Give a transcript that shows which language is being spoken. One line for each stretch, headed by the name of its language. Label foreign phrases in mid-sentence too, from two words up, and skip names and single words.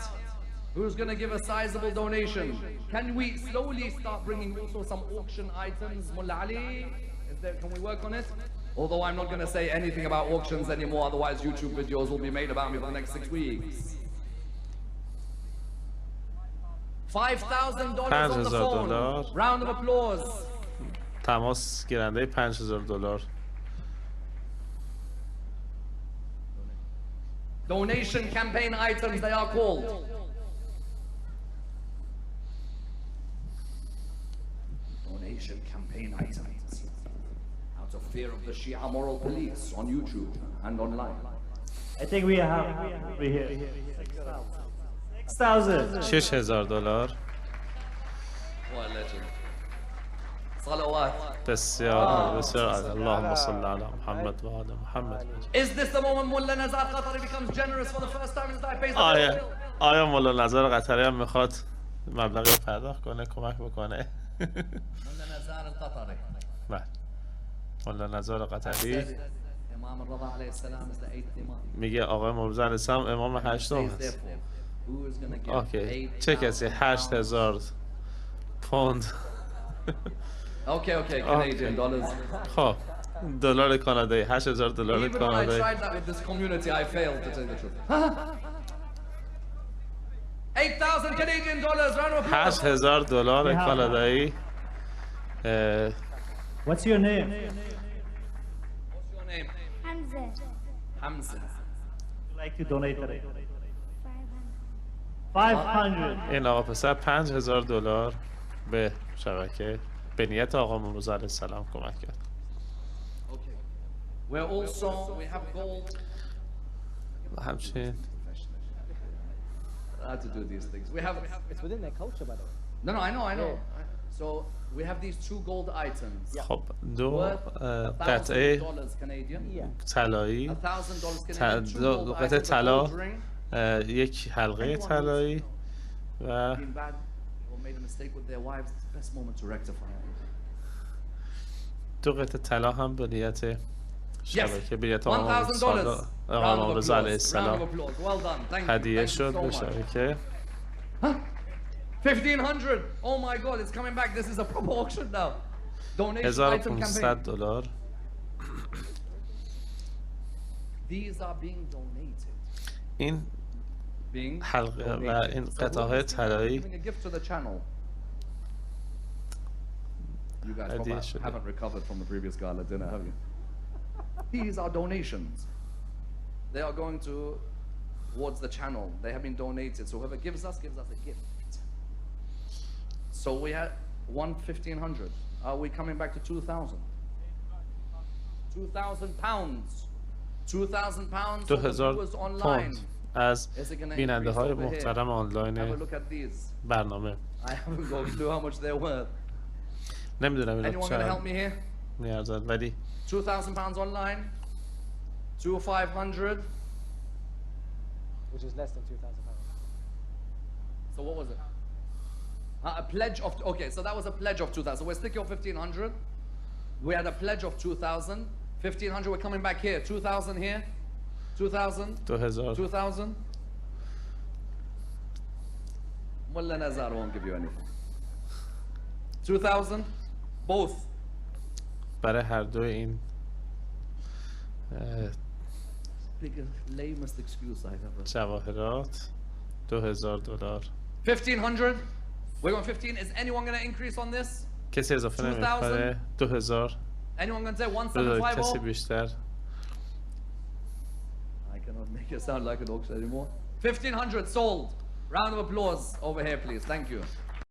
English: Who's going to give a sizable donation? Can we slowly start bringing also some auction items? Mullah Ali, can we work on it? Although I'm not going to say anything about auctions anymore, otherwise YouTube videos will be made about me for the next 6 weeks. $5,000 on the phone. Round of applause.
Persian: تماس گیرنده $5,000.
English: Donation campaign items, they are called. Donation campaign items. Out of fear of the Shia moral police on YouTube and online. I think we have over here $6,000. $6,000. What a legend.
Persian: صلوات. بسیار بسیار
Arabic: اللهم صل علی محمد و آل محمد.
English: Is this the moment Mullah Nazar Qatari becomes generous for the first time in his life? Pays the bill.
Persian: آیا مولا نظر قطری هم میخواد مبلغی پرداخت کنه، کمک بکنه؟
English: Mullah Nazar al-Qatari.
Persian: بله. مولا نظر قطری
English: Imam al-Rada
Arabic: عليه السلام
English: is the 8th imam.
Persian: میگه آقای مرتضی
Arabic: علیه السلام
Persian: امام هشتم هست.
English: Who is going to give
Persian: اوکی. چه کسی 8000 پوند؟
English: Okay, Canadian dollars.
Persian: خب دلار کانادایی 8000 دلار
English: Even when I
Persian: کانادایی.
English: tried that with this community, I failed to tell the truth. 8,000 Canadian dollars. Round of applause.
Persian: 8000 دلار کانادایی.
English: What's your name? What's your name? Hamza. Would like to donate it? 500.
Persian: این آقا پسر 5000 دلار به شبکه به نیت آقا مرتضی
Arabic: علیه السلام
Persian: کمک کرد.
English: Okay. We have gold.
Persian: همچنین
English: I had to do these things. We have. It's within their culture, by the way. No, I know. So we have these 2 gold items.
Persian: خب دو
English: Worth
Persian: قطعه
English: $1,000 Canadian.
Persian: طلایی،
English: $1,000 Canadian. 2
Persian: دو
English: gold
Persian: قطعه
English: items, a
Persian: طلا،
English: gold ring.
Persian: یک حلقه طلایی و
English: Being bad or made a mistake with their wives. It's the best moment to rectify it.
Persian: دو قطعه طلا هم به نیت شبکه به نیت
English: $1,000.
Persian: آقا مرتضی علیه
English: Round of
Persian: السلام
English: applause. Well done. Thank you.
Persian: هدیه
English: Thank you
Persian: شد
English: so
Persian: به
English: much.
Persian: شبکه.
English: 1,500. Oh my God, it's coming back. This is a proper auction now. Donation item
Persian: 1500
English: campaign.
Persian: دلار.
English: These are being donated.
Persian: این
English: Being
Persian: حلقه و
English: donated.
Persian: این
English: So
Persian: قطعه
English: who is
Persian: طلایی
English: giving a gift to the channel? You guys
Persian: هدیه
English: probably
Persian: شده.
English: haven't recovered from the previous gala dinner, have you? These are donations. They are going towards the channel. They have been donated. So whoever gives us a gift. So we had 1,500. Are we coming back to 2,000? 2,000 pounds. 2,000 pounds for the
Persian: 2000
English: viewers online.
Persian: پوند از
English: Is it gonna
Persian: بیننده های
English: increase over here?
Persian: محترم
English: Have a
Persian: آنلاین
English: look at these.
Persian: برنامه.
English: I haven't got a clue how much they're worth.
Persian: نمیدونم اینا
English: Anyone gonna help
Persian: چقدر
English: me here?
Persian: میارزن ولی
English: 2,000 pounds online. 2,500. Which is less than 2,000 pounds. So what was it? A pledge of, okay, so that was a pledge of 2,000. We're sticking on 1,500. We had a pledge of 2,000. 1,500, we're coming back here. 2,000 here. 2,000. 2000 2,000. Mullah Nazar won't give you anything. 2,000. Both.
Persian: برای هر دو این
English: Biggest, lamest excuse I've ever.
Persian: جواهرات 2000 دلار.
English: 1,500. We're going 15. Is anyone going to increase on this?
Persian: کسی اضافه نمی‌کنه. 2000
English: Anyone going to say
Persian: 2000 کسی
English: 1,750?
Persian: بیشتر.
English: I cannot make it sound like an auction anymore. 1,500 sold. Round of applause over here, please. Thank you.